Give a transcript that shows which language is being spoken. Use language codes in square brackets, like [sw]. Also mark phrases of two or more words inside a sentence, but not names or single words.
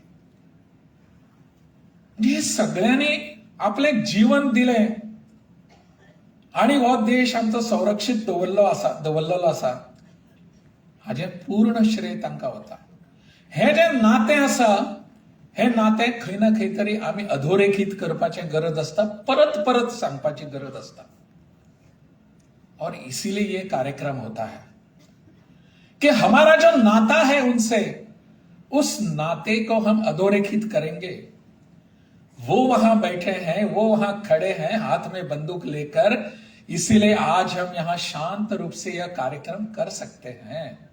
[kok] हे सगळ्यांनी आपलें जीवन दिलें आनी हो देश आमचो संरक्षीत दवरलेलो आसा. हाजें पूर्ण श्रेय तांकां वता. हें जें नातें आसा, हें नातें खंय ना खंय तरी आमी अधोरेखित करपाचें गरज आसता, परत परत सांगपाची गरज आसता. [hi] और इसीलिए ये कार्यक्रम होता है कि हमारा जो नाता है उनसे, उस नाते को हम अधोरेखित करेंगे. वो वहां बैठे हैं, वो वहां खड़े हैं हाथ में बंदूक लेकर, इसीलिए आज हम यहां शांत रूप से यह कार्यक्रम कर सकते हैं.